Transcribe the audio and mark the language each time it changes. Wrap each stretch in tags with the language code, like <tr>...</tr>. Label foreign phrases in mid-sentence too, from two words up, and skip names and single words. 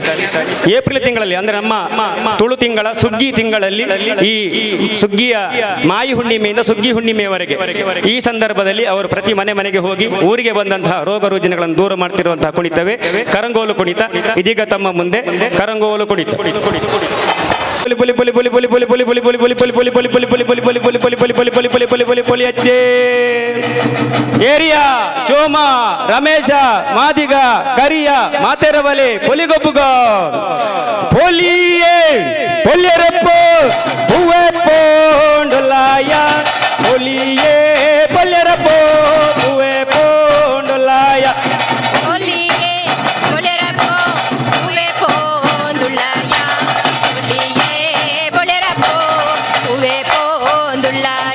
<kn>ಏಪ್ರಿಲ್ ತಿಂಗಳಲ್ಲಿ ಅಂದರೆ ನಮ್ಮ ತುಳು ತಿಂಗಳ ಸುಗ್ಗಿ ತಿಂಗಳಲ್ಲಿ ಈ ಸುಗ್ಗಿಯ ಮಾಯಿ ಹುಣ್ಣಿಮೆಯಿಂದ ಸುಗ್ಗಿ ಹುಣ್ಣಿಮೆಯವರೆಗೆ ಈ ಸಂದರ್ಭದಲ್ಲಿ ಅವರು ಪ್ರತಿ ಮನೆಗೆ ಹೋಗಿ ಊರಿಗೆ ಬಂದಂತಹ ರೋಗ ರುಜಿನಗಳನ್ನು ದೂರ ಮಾಡ್ತಿರುವಂತಹ ಕುಣಿತವೇ ಕರಂಗೋಲು ಕುಣಿತ. ಇದೀಗ ತಮ್ಮ ಮುಂದೆ ಕರಂಗೋಲು ಕುಣಿತ.</kn> <tcy>ಏರಿಯಾ ಚೋಮ ರಮೇಶ ಮಾದಿಗ ಕರಿಯ ಮಾತೆರವಲೆ ಪೊಲಿಗೊಬ್ಬುಗ ಪೊಲಿಯೇ ಪೊಲ್ಯರಪ್ಪ ಹೂವೆ ಪೋಂಡಲಾಯ ಪೊಲಿಯೇ ಪೊಲ್ಯರಪ್ಪ ಹೂವೆ ಪೋಂಡಲಾಯ ಒಲಿಯೇ ಒಲೆರಪ್ಪೋ ಹೂವೆ ಪೋಂದುಳ್ಳಾಯ, ಒಲಿಯೇ ಒಲೆರಪ್ಪೋ ಹೂವೆ ಪೋಂದುಳ್ಳಾಯ.</tcy>